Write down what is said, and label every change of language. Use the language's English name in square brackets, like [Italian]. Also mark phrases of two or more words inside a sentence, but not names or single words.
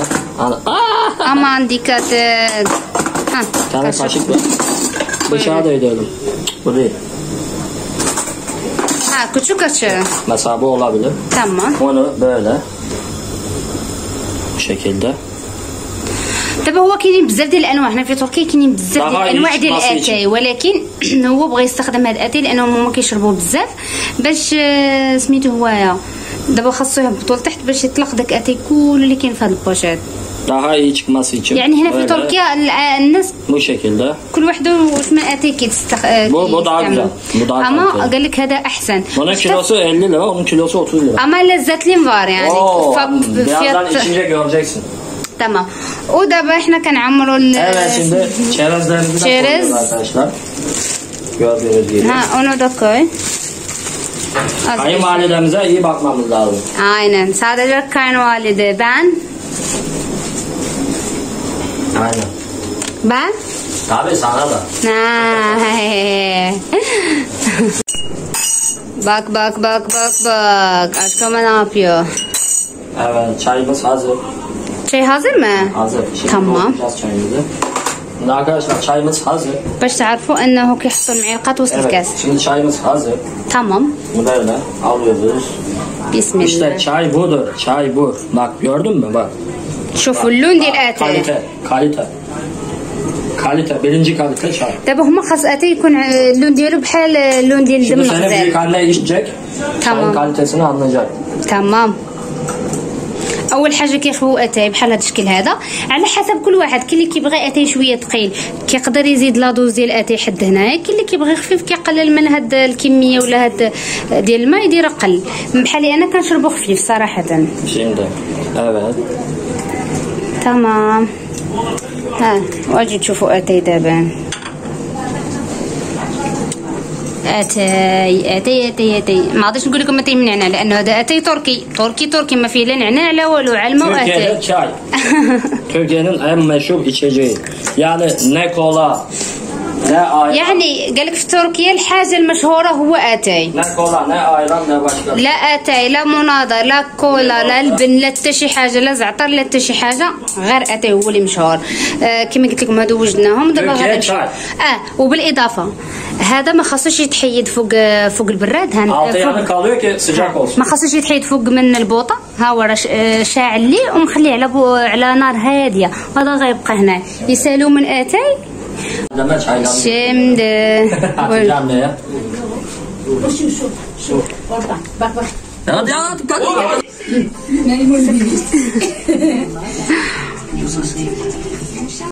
[Turkish] Aman dikkat et. Bir tane kaşık var. Dışarıda edelim. Bu değil. Küçük açı. Mesela bu olabilir. Tamam. Onu böyle. Bu şekilde. [Arabic] دابا هو كاينين بزاف ديال الانواع هنا في تركيا، كاينين بزاف ديال الانواع ديال الاتاي، ولكن هو بغى يستخدم هاد الاتاي لانهم هما كيشربوه بزاف باش سميتو هوايا. دابا خاصو يهبطوا لتحت باش يطلق داك الاتاي كل اللي كاين في هاد البوشيط. [Turkish] Daha iyi çıkması için. [Arabic] يعني هنا في تركيا الناس [Turkish] bu şekilde. [Arabic] كل وحده واش من اتاي كيستخدم. [Turkish] Bu daha güzel. Bu daha [Arabic] اما قال لك هذا احسن. [Turkish] Bunun kilosu 50 lira, onun kilosu 30 lira. Ama lezzetli var yani. Birazdan içince göreceksin. Tamam. [Arabic] ودابا احنا كنعمروا [Turkish] Evet şimdi çerezlerimizi de koyuyoruz arkadaşlar. Gördüğünüz gibi. Onu da koy. Kayınvalidemize iyi bakmamız lazım. Aynen. Sadece kayınvalide. Ben? Aynen. Ben? Tabii sana da. Bak. Aşkım ne yapıyor? Evet çayımız hazır. Çay hazır mı? Hazır. Şimdi tamam. Çayımızı. Şimdi arkadaşlar çayımız hazır. [Arabic] باش تعرفوا انه كيحطوا المعلقات وسط الكاس. [Turkish] Şimdi çayımız hazır. Tamam. Bunu böyle alıyoruz. Bismillah. İşte çay budur. Çay bu. Bak gördün mü bak. [Arabic] شوفوا اللون ديال الاتاي. [Turkish] Kalite. Birinci kalite çay. [Arabic] دابا هما خاص اتاي يكون اللون ديالو بحال اللون ديال الدم الغزال. [Turkish] Şimdi büyük anne içecek. Tamam. Çayın kalitesini anlayacak. [Arabic] تمام. اول حاجه كيخووا اتاي بحال هذا الشكل هذا على حسب كل واحد. كاين اللي كيبغي اتاي شويه ثقيل كيقدر يزيد لا دوز ديال اتاي حد هنايا، كاين اللي كيبغي خفيف كيقلل من هاد الكميه ولا هاد ديال الماء يدير اقل. بحالي انا كنشربو خفيف صراحه. [Turkish] Şimdi evet. [Arabic] تمام. واجي تشوفوا اتاي دابا. اتاي ما غاديش نقول لكم اتاي من نعناع لانه هذا اتاي تركي ما فيه لا نعناع لا والو علمه اتاي. [Turkish] Çay. Türkiye'nin en meşhur içeceği. Yani ne kola ne ayran. [Arabic] يعني قالك في تركيا الحاجه المشهوره هو اتاي. [Turkish] Ne kola ne ayran ne başka. [Arabic] لا اتاي لا مناضه لا كولا لا لبن لا حتى شي حاجه لا زعتر لا حتى شي حاجه غير اتاي هو اللي مشهور. كما قلت لكم هادو وجدناهم دابا غادي وبالاضافه هذا ما خاصوش يتحيد فوق البراد. ما خاصوش يتحيد فوق من البوطه. ها هو راه شاعل ليه ومخليه على نار هاديه وهذا غيبقى هنا يسالو من اتاي. [Turkish] Şimdi Atacağım neye? Şu. Oradan. Bak. Hadi Neyim öyle